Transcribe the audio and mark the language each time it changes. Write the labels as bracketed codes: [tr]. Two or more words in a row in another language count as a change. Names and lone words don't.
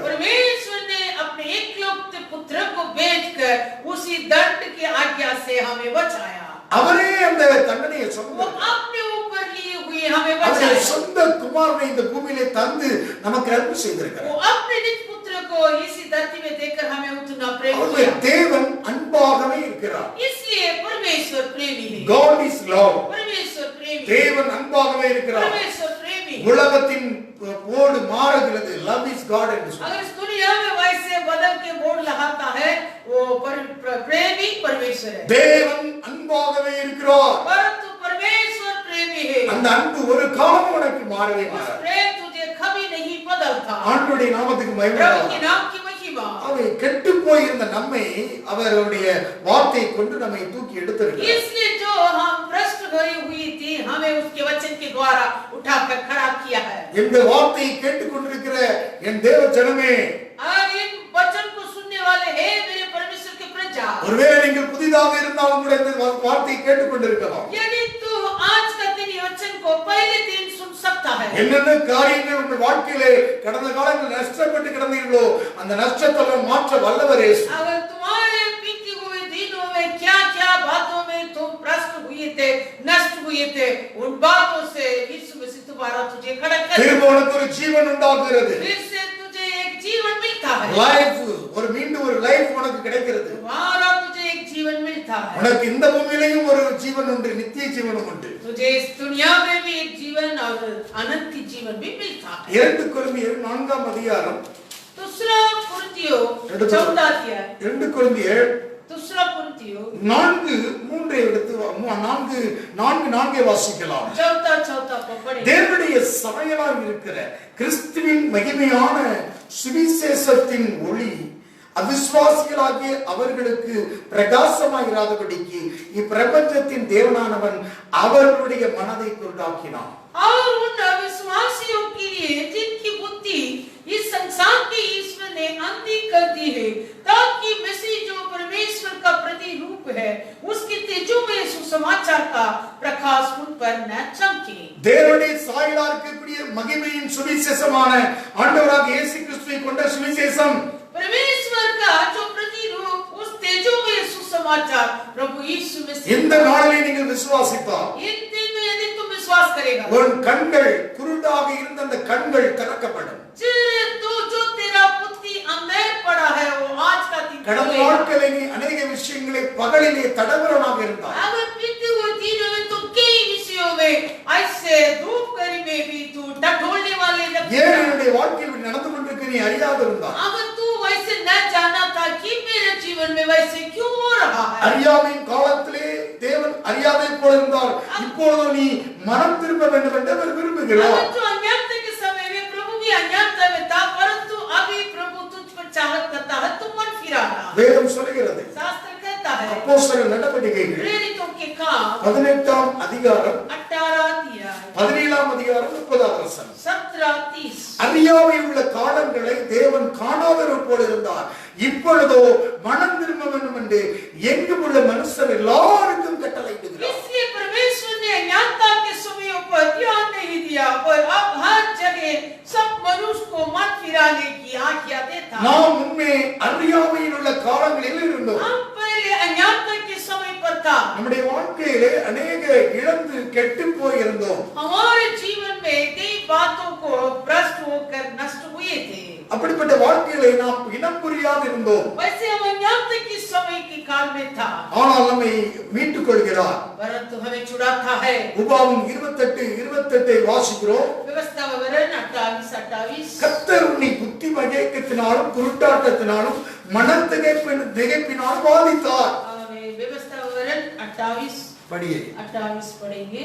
[hi] परमेश्वर ने अपने एकलौते पुत्र को भेजकर उसी दंड की आज्ञा से हमें बचाया. [ta] அவரே அந்த தண்டனையை [hi] वो [ta] சுமந்தார். [hi] अपने ऊपर लिए हुए हमें [ta] அவருடைய [hi] बचाया. [ta] சொந்த குமாரனை இந்த பூமியிலே தந்து நமக்கு அன்பு [hi] वो [ta] செய்திருக்கிறார். [hi] अपने निज पुत्र को इसी धरती में देकर हमें उतना प्रेम [ta] அவருடைய [hi] किया. [ta] தேவன் அன்பாகவே இருக்கிறார். [hi] इसलिए परमेश्वर प्रेमी है. [en] God is love. [hi] परमेश्वर प्रेमी. [ta] தேவன் அன்பாகவே இருக்கிறார். [hi] परमेश्वर प्रेमी. [ta] உலகத்தின் போடு மாறுகிறது. [en] Love is God [ta] என்று சொல்றார். [hi] अगर इस दुनिया में वैसे बदल के बोर्ड लगाता है वो प्रेमी परमेश्वर है. [ta] தேவன் அன்பாகவே இருக்கிறார். [hi] परंतु परमेश्वर प्रेमी है. [ta] அந்த அன்பு ஒரு காலம் உனக்கு மாறவே [hi] उस [ta] மாறாது. [hi] प्रेम तुझे कभी नहीं बदलता. [ta] ஆண்டவருடைய நாமத்துக்கு மகிமை [hi] प्रभु के [ta] உண்டாவதாக. [hi] नाम की महिमा. [ta] அவை கெட்டு போயிருந்த நம்மை அவருடைய வார்த்தையை கொண்டு நம்மை தூக்கி எடுத்திருக்கிறார். [hi] इसलिए जो हम भ्रष्ट भरी हुई थी हमें उसके वचन के द्वारा उठाकर खड़ा किया है. [ta] இந்த வார்த்தையை கேட்டுக்கொண்டிருக்கிற என் தேவ ஜனமே, [hi] और इन वचन को सुनने वाले हैं मेरे परमेश्वर के प्रजा. [ta] ஒருவேளை நீங்கள் புதிதாக இருந்தாலும் கூட இந்த வார்த்தையை கேட்டுக்கொண்டிருக்கலாம். [hi] यदि तू आज का दिन ये वचन को पहले दिन सुन सकता है. [ta] என்னென்ன காரியங்கள் உங்கள் வாழ்க்கையிலே கடந்த காலங்களில் நஷ்டப்பட்டு கிடந்தீர்களோ அந்த நஷ்டத்தெல்லாம் மாற்ற வல்லவர் இயேசு. [hi] अगर तुम्हारे बीते हुए दिनों में क्या-क्या बातों में तुम भ्रष्ट हुए थे, नष्ट हुए थे, उन बातों से यीशु मसीह दोबारा तुझे खड़ा कर [ta] திரும்ப உனக்கு ஒரு ஜீவன் உண்டாகிறது. [hi] फिर से तुझे एक जीवन मिलता है. [ta] லைஃப், மீண்டும் ஒரு லைஃப் உனக்கு கிடைக்கிறது. [hi] दोबारा तुझे एक जीवन मिलता है. [ta] உனக்கு இந்த பூமியிலேயும் ஒரு ஜீவன் உண்டு, நித்திய ஜீவனும் உண்டு. [hi] तुझे इस दुनिया में भी एक जीवन और अनंत जीवन भी मिलता है. [ta] 2 கொரிந்தியர் 4ஆம் அதிகாரம், [hi] दूसरा कुरिन्थियों 14 अध्याय, [ta] 2 கொரிந்தியர் [hi] दूसरा कुरिन्थियों [ta] 4:3 எடுத்து 4 வாசிக்கலாம். [hi] चौथा को पढ़े. [ta] தேவனுடைய சாயலாய் இருக்கிற கிறிஸ்துவின் மகிமையான சுவிசேஷத்தின் ஒளி அவிசுவாசிகளாகிய அவர்களுக்கு பிரகாசமாயிராதபடிக்கு இப்பிரபஞ்சத்தின் தேவனானவன் அவர்களுடைய மனதை குருடாக்கினான். [hi] और उन अविश्वासियों के लिए जिनकी बुद्धि इस संसार के ईश्वर ने अंधी कर दी है, ताकि मसीह जो परमेश्वर का प्रतिरूप है उसके तेजोमय सुसमाचार का प्रकाश उन पर न चमके. [ta] தேவனுடைய சாயலா இருக்கக்கூடிய மகிமையின் சுவிசேஷமான ஆண்டவராக இயேசு கிறிஸ்துவை கொண்ட சுவிசேஷம், [hi] परमेश्वर का जो प्रतिरूप उस तेजोमय सुसमाचार प्रभु यीशु मसीह, [ta] இந்த நாளிலே நீங்கள் விசுவாசித்தால் [hi] इन दिन में यदि तुम विश्वास करेगा [ta] உன் கண்கள் குருடாக இருந்த அந்த கண்கள் திறக்கப்படும். [hi] तो जो तेरा बुद्धि अंधेर पड़ा है वो आज का दिन [ta] கடந்த [hi] खुलेगा. [ta] நாட்களில் நீ अनेक விஷயங்களை பகலிலே தடபுரனாக இருந்தாய். [hi] अगर बीते हुए दिनों में तुम कई विषयों में ऐसे धूप करी में भी तू टटोलने वाले लगते [ta] ஏன் [hi] हैं. [ta] என்னுடைய வாழ்க்கையில் இப்படி நடந்து கொண்டிருக்க நீ அறியாது இருந்தாய். [hi] अगर तू वैसे न जाना था कि मेरे जीवन में वैसे क्यों हो रहा है. [ta] அறியாமையின் காலத்திலே தேவன் அறியாதை போல இருந்தால் இப்பொழுது நீ மனம் திரும்ப வேண்டும் என்று அவர் விரும்புகிறார். [hi] अगर जो अज्ञानता के समय में प्रभु भी अज्ञानता में था, परंतु अभी प्रभु तुझ पर चाहत करता है, तुम मन फिराना. [ta] வேதம் சொல்கிறது. [hi] शास्त्र कहता है [ta] அப்போஸ்தலர் நடவடிக்கைகள் [hi] प्रेरितों के काम [ta] 18ஆம் அதிகாரம் [hi] 18 अध्याय [ta] 17ஆம் அதிகாரம் 30ஆம் வசனம். [hi] 17-30. [ta] அறியாமை உள்ள காலங்களை தேவன் காணாதவர் போல இருந்தார். இப்பொழுதோ மனம் திரும்ப வேண்டும் என்று எங்கும் உள்ள மனுஷர் எல்லாருக்கும் கட்டளையிடுகிறார். [hi] इसलिए परमेश्वर ने अज्ञानता के समयों पर ध्यान नहीं दिया, पर अब हर जगह सब मनुष्य को मन फिराने की आज्ञा देता है। [ta] நாம் முன்னே அறியாமையில் உள்ள காலங்களில் இருந்தோம். [hi] हम पहले अज्ञानता के समय पर था। [ta] நம்முடைய வாழ்க்கையிலே अनेक இழந்து கெட்டு போய் இருந்தோம். [hi] हमारे जीवन में कई बातों को भ्रष्ट होकर नष्ट हुए थे। [ta] அப்படிப்பட்ட வாழ்க்கையிலே நாம் இனம் புரியாது இருந்தோம். [hi] वैसे हम अज्ञानता के समय के काल में था, [ta] ஆனால் நம்மை மீட்டுக் கொள்கிறார். [hi] परंतु हमें छुड़ाता है। [ta] உபாகமம் 28:28 வாசிக்கிறோம். [hi] व्यवस्था विवरण 28:28 [ta] கர்த்தர் உன்னை புத்தி மயக்கத்தினாலும் குருட்டாட்டத்தினாலும் மனத்திகைப்பினாலும் பாதித்தார். [hi] व्यवस्था विवरण 28 [ta] படியே [hi] 28 पढ़ेंगे।